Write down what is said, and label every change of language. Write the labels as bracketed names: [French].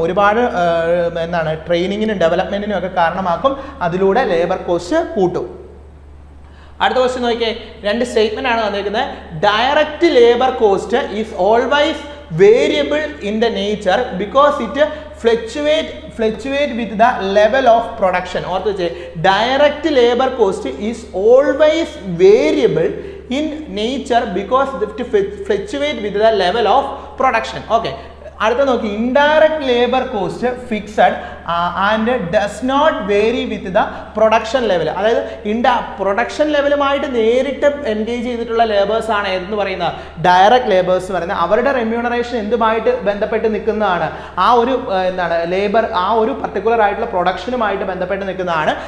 [Malayalam] ഒരുപാട് എന്താണ് ട്രെയിനിങ്ങിനും ഡെവലപ്മെന്റിനും ഒക്കെ കാരണമാക്കും. അതിലൂടെ ലേബർ കോസ്റ്റ് കൂട്ടും. അടുത്ത ക്വസ്റ്റ്യൻ നോക്കിയേ, രണ്ട് സ്റ്റേറ്റ്മെന്റ് ആണ് വന്നിരിക്കുന്നത്. [English] Direct labour cost is always variable in the nature because it fluctuate with the level of production. [Malayalam] ഓർത്ത് വെച്ചേ, [English] Direct labour cost is always variable in nature because it fluctuate with the level of production. Okay, [Malayalam] അടുത്ത നോക്കി, [English] Indirect labour cost fixed and does not vary with the production level. [Malayalam] അതായത് production ലെവലുമായിട്ട് നേരിട്ട് engage ചെയ്തിട്ടുള്ള labours ആണ് ഏതെന്ന് പറയുന്നത് direct labours എന്ന് പറയുന്നത്. അവരുടെ റെമ്യൂണറേഷൻ എന്തുമായിട്ട് ബന്ധപ്പെട്ട് നിൽക്കുന്നതാണ്? ആ ഒരു എന്താണ് ലേബർ, ആ ഒരു പർട്ടിക്കുലർ ആയിട്ടുള്ള പ്രൊഡക്ഷനുമായിട്ട് ബന്ധപ്പെട്ട് നിൽക്കുന്നതാണ്.